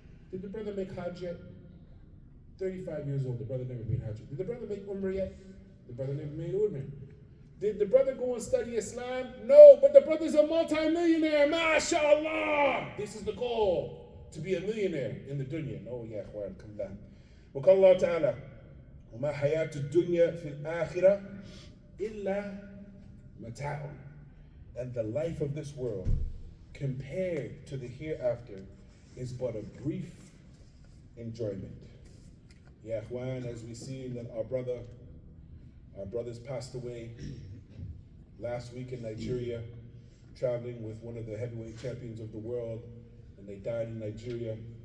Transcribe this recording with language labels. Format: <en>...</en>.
<en>Did the brother make Hajj yet? 35 years old, the brother never made Hajj. Did the brother make Umrah yet? The brother never made Umrah. Did the brother go and study Islam? No, but the brother's a multi-millionaire. MashaAllah. This is the goal, to be a millionaire in the dunya. No, ya akhwan, come down.</en> <ar>وقال الله تعالى وما حياة الدنيا في الآخرة إلا متاع.</ar> <en>And the life of this world compared to the hereafter is but a brief enjoyment. Ya akhwan, as we see that our brothers passed away last week in Nigeria, traveling with one of the heavyweight champions of the world, and they died in Nigeria.</en>